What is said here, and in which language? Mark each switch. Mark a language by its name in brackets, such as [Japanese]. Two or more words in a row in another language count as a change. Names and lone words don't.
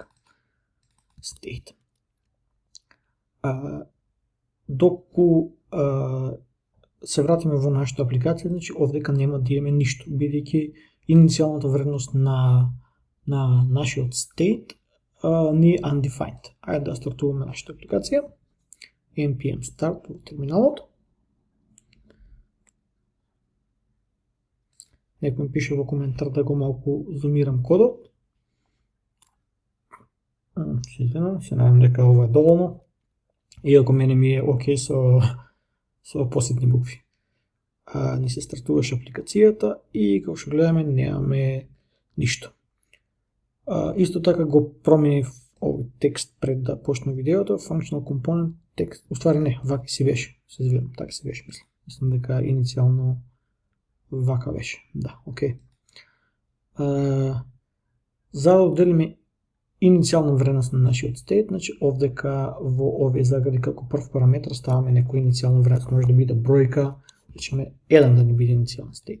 [Macedonian] State. Доколку се вратиме во нашата апликација, значи овдека нема да имаме ништо, бидејќи иницијалната вредност на нашиот state ни е undefined. Ајде да стартуваме нашата апликација. [English] npm start [Macedonian] во терминалот. Некој ми пише во коментар да го малку зумирам кодот. Се надам дека ова е доволно. Иако мене ми е окей со посетни букви. Ни се стартуваше апликацијата и како што гледаме немаме ништо. Исто така го променив овој текст пред да почне видеото, [English] functional component текст. [Macedonian] Уствари не, вака си беше, се извинам, така си беше мислам. Мислам дека иницијално вака беше. Да, окей. За да отделиме иницијална вредност на нашиот стейт, значи овдека во овие загради како прв параметар ставаме некоја иницијална вредност, може да биде бројка, речеме 1 да ни биде иницијален стейт.